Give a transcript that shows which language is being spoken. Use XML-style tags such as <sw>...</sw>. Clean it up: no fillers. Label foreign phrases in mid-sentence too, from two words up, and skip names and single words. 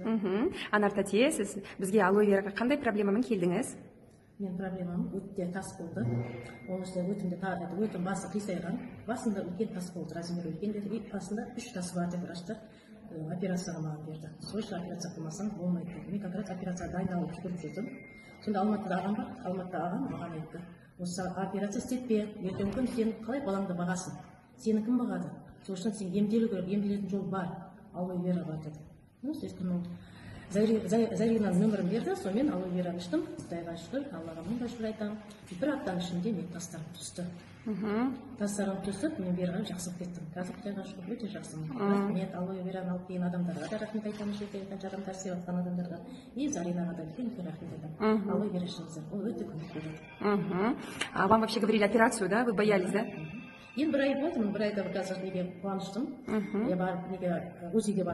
<kk>Анар тәте, сіз бізге алоэ вераға қандай проблемамен келдіңіз? Мен проблемам өтте тас болды. Ол işte өтім басы қисайған. Басында үлкен тас болды, размері үлкен деді. И басында 3 тасы бар деп врачтар операцияға маған берді. Срочно операция қылмасаң болмайды деді. Мен как раз операцияға дайындалып жүгіріп жүрдім. Сонда Алматыда ағам бар. Алматыда ағам маған айтты: "Осы операция істетпе, ертеңгі күн сен қалай балаңды бағасың? Сені кім бағады? Сол үшін сен емделу керек, емделетін жол бар. Алоэ вера бар" деді.</kk> <ru>Ну, естественно,</ru> <kk>Заринаның нөмірін берді, сонымен алоэ вера іштім. Құдайға шүкір, Аллаға мың шүкір айтамын. Бір аптаның ішінде мен тастарым түсті. Тастарым түсіп, мен бері қарай жақсы болып кеттім. Қазір Құдайға шүкір өте жақсымын. Рахмет алоэ вераны алып келген адамдарға да рахмет айтамын, шетелден жарымдар істеп жатқан адамдарға. И Заринаға да үлкен рахмет айтамын. Алоэ вера ішіңіздер, ол өте көмек береді.</kk> <ru>А вам вообще говорили операцию, да? Вы боялись, да?</ru> <kk>Енді бір ай болды, бір айда қазір неге қуаныштым. Я барып неге УЗИге барып</kk>